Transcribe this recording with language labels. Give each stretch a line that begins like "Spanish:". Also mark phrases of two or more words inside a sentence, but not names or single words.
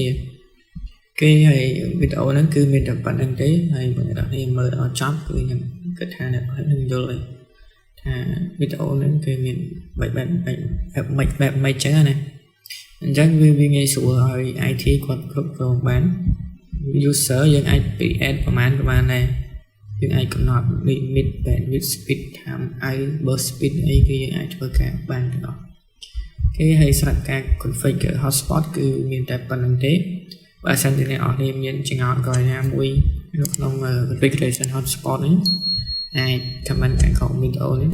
Khmer: គេហើយវីដេអូហ្នឹងគឺមានតែប៉ុណ្្នឹងទេហើយបងប្អូនមើលដល់ចប់គឺខ្ញុំគិតថាអ្នកនឹងយល់ហើយ ថាវីដេអូហ្នឹងគឺមានបែបម៉េចចឹងណាអញ្ចឹងវាងាយស្រួលឲ្យ IT គាត់គ្រប់គ្រងបាន user យើងអាច add ប្រមាណដែរយើងអាចកំណត់
English: limit bandwidth speed time
Khmer: ហើយ
English: burst speed
Khmer: អីគឺយើងអាចធ្វើការបានទាំងអស់គេហើយសម្រាប់ការ
English: configure hotspot
Khmer: គឺមានតែប៉ុណ្្នឹងទេបើសិនជាអ្នកនរគ្នាមានចង្អុលក្រោយណាមួយនៅក្នុង
English: configuration hotspot
Khmer: នេះអាច comment ខាងក្រោមវីដេអូនេះ